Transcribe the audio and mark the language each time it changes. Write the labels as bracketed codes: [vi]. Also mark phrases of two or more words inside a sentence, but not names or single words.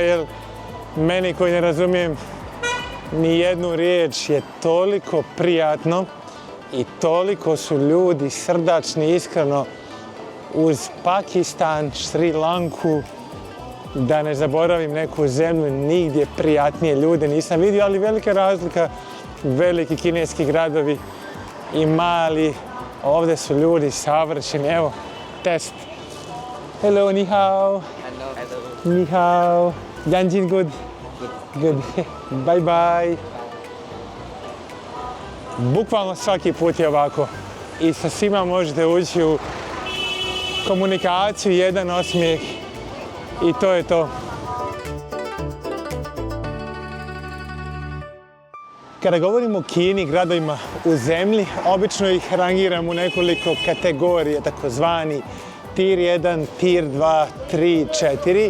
[bs] jer meni koji ne razumijem ni jednu riječ je toliko prijatno i toliko su ljudi srdačni, iskreno, uz Pakistan, Šri Lanku, da ne zaboravim neku zemlju, nigdje prijatnije ljude nisam vidio, ali velika razlika, veliki kineski gradovi i mali, ovdje su ljudi savršeni, evo, test. [zh] Hello, 你好。你好. Yanjin, [en] good. Good. Bye bye. [bs] Bukvalno svaki put je ovako. I sa svima možete ući u komunikaciju, jedan osmijeh i to je to. Kada govorimo o Kini, gradovima u zemlji, obično ih rangiram u nekoliko kategorija, takozvani Tier 1, Tier 2, 3, 4.